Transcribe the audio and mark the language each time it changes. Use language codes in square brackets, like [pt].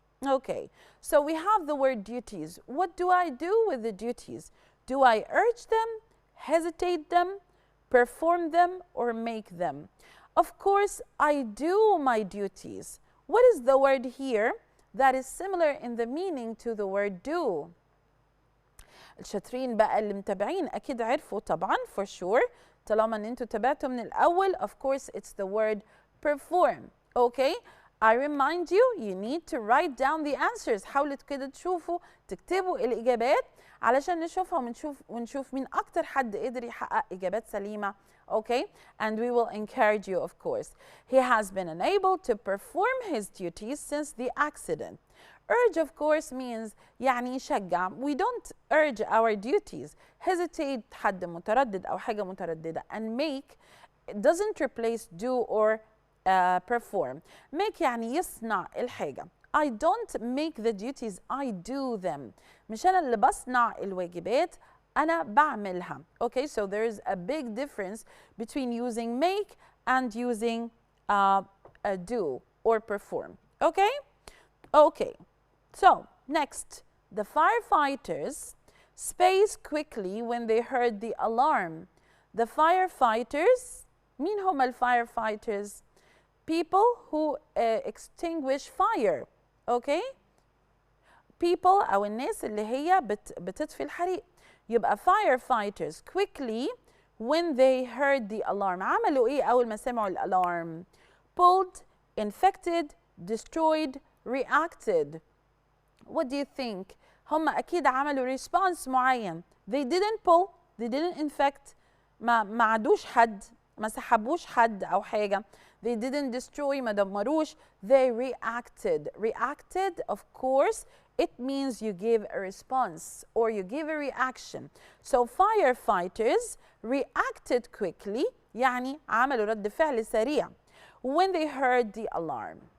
[en] Okay, so we have the word duties. What do I do with the duties? Do I urge them, hesitate them, perform them, or make them. Of course, I do my duties. What is the word here that is similar in the meaning to the word do? [ar] الشاطرين بقى اللي متابعين أكيد عرفوا طبعا [en] for sure. [ar] طالما ان انتوا تابعتوا من الأول, [en] of course it's the word perform. Okay? I remind you, you need to write down the answers. [ar] حاولوا كده تشوفوا تكتبوا الإجابات علشان نشوفها ونشوف مين أكتر حد قدر يحقق إجابات سليمة. [en] Okay? And we will encourage you, of course. He has been unable to perform his duties since the accident. Urge, of course, means [ar] يعني يشجع. [en] We don't urge our duties. [ar] Hesitate حد متردد أو حاجة مترددة. [en] And make doesn't replace do or perform. [ar] Make يعني يصنع الحاجة. [en] I don't make the duties, I do them. [ar] مش أنا اللي بصنع الواجبات, أنا بعملها. [en] Okay, so there is a big difference between using make and using do or perform. Okay? Okay. So, next, the firefighters spaced quickly when they heard the alarm. The firefighters, [ar] مين هم [en] الفirefighters? People who extinguish fire. Okay? [ar] People أو الناس اللي هي بتطفي الحريق. [en] يبقى firefighters quickly when they heard the alarm. [ar] عملوا إيه أول ما سمعوا الألارم؟ [en] Pulled, infected, destroyed, reacted. What do you think? [ar] هم أكيد عملوا response معين. [en] They didn't pull, they didn't infect, [ar] ما عدوش حد, ما سحبوش حد أو حاجة. [en] They didn't destroy, [ar] ما دمروش. [en] They reacted. Reacted, of course, it means you give a response or you give a reaction. So firefighters reacted quickly, [ar] يعني عملوا رد فعل سريع [en] when they heard the alarm.